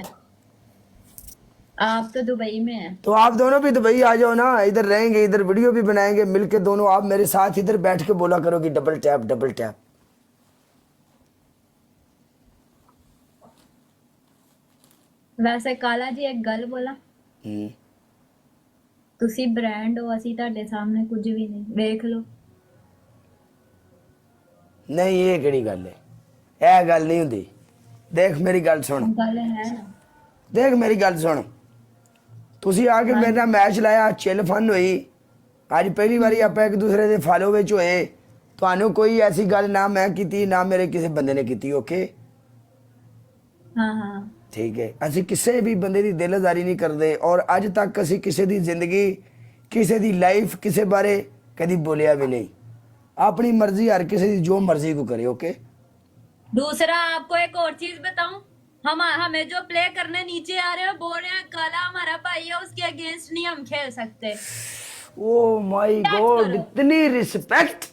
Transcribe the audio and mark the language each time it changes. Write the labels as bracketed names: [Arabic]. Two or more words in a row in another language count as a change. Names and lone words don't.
[Hindi] हैं। आप तो दुबई में हैं। तो आप दोनों भी दुबई आ जाओ ना, इधर रहेंगे, इधर वीडियो भी बनाएंगे मिलके दोनों। आप मेरे साथ इधर बैठ के बोला करोगी [English] double tap double tap. [Hindi] वैसे काला जी एक गल बोला, [Punjabi] ਤੁਸੀਂ ਬ੍ਰਾਂਡ ਹੋ, ਅਸੀਂ ਤੁਹਾਡੇ ਸਾਹਮਣੇ ਕੁਝ ਵੀ ਨਹੀਂ। ਵੇਖ ਲਓ। ਨਹੀਂ ਯੇ ਕੇੜੀ ਗੱਲ ਹੈ? ਯਹ ਗੱਲ ਨਹੀਂ ਹੁੰਦੀ। ਦੇਖ ਮੇਰੀ ਗੱਲ ਸੁਣ, ਗੱਲ ਹੈ ਨਾ। ਦੇਖ ਮੇਰੀ ਗੱਲ ਸੁਣ, ਤੁਸੀਂ ਆ ਕੇ ਮੇਰੇ ਨਾਲ ਮੈਚ ਲਾਇਆ, [English] chill fun [Punjabi] ਹੋਈ। ਅੱਜ ਪਹਿਲੀ ਵਾਰੀ ਆਪਾਂ ਇੱਕ ਦੂਸਰੇ ਦੇ ਫਾਲੋ ਵਿੱਚ ਹੋਏ। ਤੁਹਾਨੂੰ ਕੋਈ ਐਸੀ ਗੱਲ ਨਾ ਮੈਂ ਕੀਤੀ ਨਾ ਮੇਰੇ ਕਿਸੇ ਬੰਦੇ ਨੇ ਕੀਤੀ। ਓਕੇ ਹਾਂ ਹਾਂ [Hindi] ठीक है, [Punjabi] ਅਸੀਂ ਕਿਸੇ ਵੀ ਬੰਦੇ ਦੀ ਦਿਲਦਾਰੀ ਨਹੀਂ ਕਰਦੇ ਔਰ ਅੱਜ ਤੱਕ ਅਸੀਂ ਕਿਸੇ ਦੀ ਜ਼ਿੰਦਗੀ, ਕਿਸੇ ਦੀ ਲਾਈਫ, ਕਿਸੇ ਬਾਰੇ ਕਦੀ ਬੋਲਿਆ ਵੀ नहीं। [Hindi] अपनी मर्जी हर किसी की जो मर्जी को करे। ओके दूसरा आपको एक और चीज बताऊं, हम हमें जो प्ले करने नीचे आ रहे हो बोल रहे हैं काला हमारा भाई है, उसके अगेंस्ट नहीं हम खेल सकते। [English] Oh my God, [Hindi] इतनी रिस्पेक्ट।